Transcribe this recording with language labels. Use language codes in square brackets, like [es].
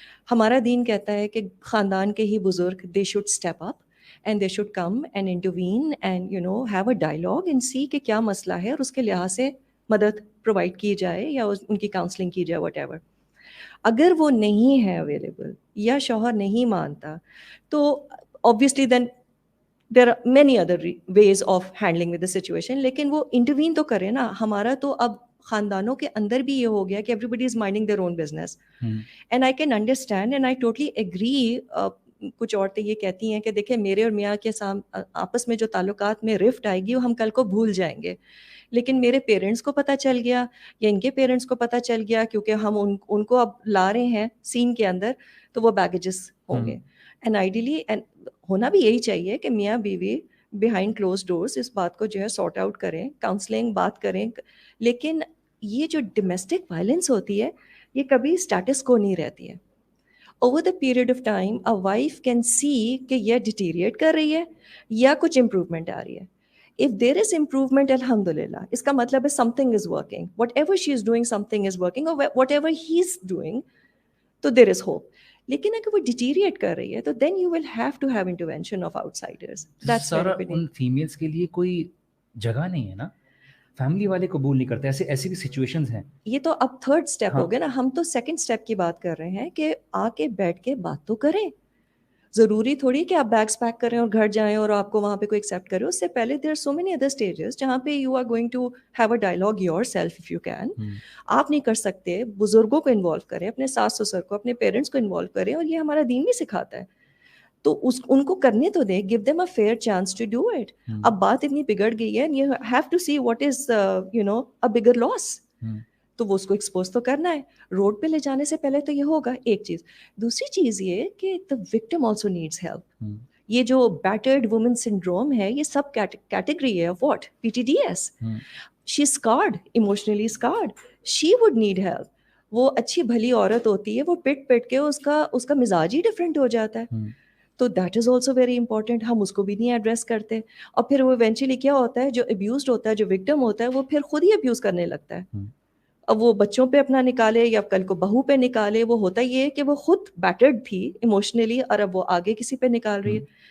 [ur] ہمارا دین کہتا ہے کہ خاندان کے ہی بزرگ [en] they should step up and they should come and intervene and you know have a dialogue and see [ur] کہ کیا مسئلہ ہے, اور اس کے لحاظ سے مدد پرووائڈ کی جائے یا ان کی کاؤنسلنگ کی جائے, واٹ ایور. اگر وہ نہیں ہے اویلیبل یا شوہر نہیں مانتا تو [en] obviously then there are many other ways of handling with the situation, [ur] لیکن وہ انٹروین تو کرے نا. ہمارا تو اب خاندانوں کے اندر بھی یہ ہو گیا کہ [en] everybody is minding their own business and I can understand and I totally agree. [ur] کچھ عورتیں یہ کہتی ہیں کہ دیکھیں میرے اور میاں کے آپس میں جو تعلقات میں رفٹ آئے گی وہ ہم کل کو بھول جائیں گے, لیکن میرے پیرنٹس کو پتہ چل گیا یا ان کے پیرنٹس کو پتہ چل گیا کیونکہ ہم ان کو اب لا رہے ہیں سین کے اندر, تو وہ بیگیجز ہوں گے. اینڈ آئیڈیلی ہونا بھی یہی چاہیے کہ میاں بیوی [en] behind close doors [ur] اس بات کو جو ہے سارٹ آؤٹ کریں, کاؤنسلنگ بات کریں. لیکن یہ جو ڈومیسٹک وائلنس ہوتی ہے یہ کبھی اسٹیٹس کو نہیں رہتی ہے. [en] over the period of time a wife can see [ur] کہ یہ ڈیٹیریٹ کر رہی ہے یا کچھ امپروومنٹ آ رہی ہے. [en] If there is improvement, alhamdulillah, [ur] اس کا مطلب ہے [en] something is working. Whatever she is doing, something is working, or whatever he is doing, تو there is hope. [ur] لیکن اگر وہ ڈیٹیریٹ کر رہی ہے تو [en] then you will have to have intervention of outsiders. That's [ur] سارا ان فیمیلز کے لیے کوئی جگہ نہیں ہے نا, فیملی والے قبول نہیں کرتے, ایسی بھی سچویشنز ہیں. یہ تو اب تھرڈ اسٹیپ ہو گیا نا, ہم تو سیکنڈ اسٹیپ کی بات کر رہے ہیں کہ آ کے بیٹھ کے بات تو کریں. ضروری تھوڑی کہ آپ بیگس پیک کریں اور گھر جائیں اور آپ کو وہاں پہ کوئی ایکسیپٹ کرے. اس سے پہلے [en] There so many other stages جہاں پہ you are going to have a dialogue yourself if you can. [ur] آپ نہیں کر سکتے, بزرگوں کو انوالو کریں, اپنے ساس سسر کو, اپنے پیرنٹس کو انوالو کریں, اور یہ ہمارا دین بھی سکھاتا ہے. تو ان کو کرنے تو دیں, [en] Give them a fair chance to do it. [ur] اب بات اتنی بگڑ گئی ہے, [en] you have to see what is you know a bigger loss, [ur] تو وہ اس کو ایکسپوز تو کرنا ہے. روڈ پہ لے جانے سے پہلے تو یہ ہوگا ایک چیز. دوسری چیز یہ کہ [en] the victim also needs help. [ur] یہ جو بیٹرڈ وومن سنڈروم ہے یہ سب کیٹیگری ہے of what PTDS. [en] she is scarred, emotionally scarred, she would need help. [ur] وہ اچھی بھلی عورت ہوتی ہے, وہ پٹ کے اس کا مزاج ہی ڈفرینٹ ہو جاتا ہے. [en] تو that is also very important. [ur] ہم اس کو بھی نہیں ایڈریس کرتے, اور پھر وہ ایونچولی کیا ہوتا ہے, جو ابیوزڈ ہوتا ہے, جو وکٹم ہوتا ہے, وہ پھر خود ہی ابیوز کرنے لگتا ہے. اب وہ بچوں پہ اپنا نکالے یا کل کو بہو پہ نکالے, وہ ہوتا یہ ہے کہ وہ خود بیٹرڈ تھی ایموشنلی اور اب وہ آگے کسی پہ نکال رہی ہے.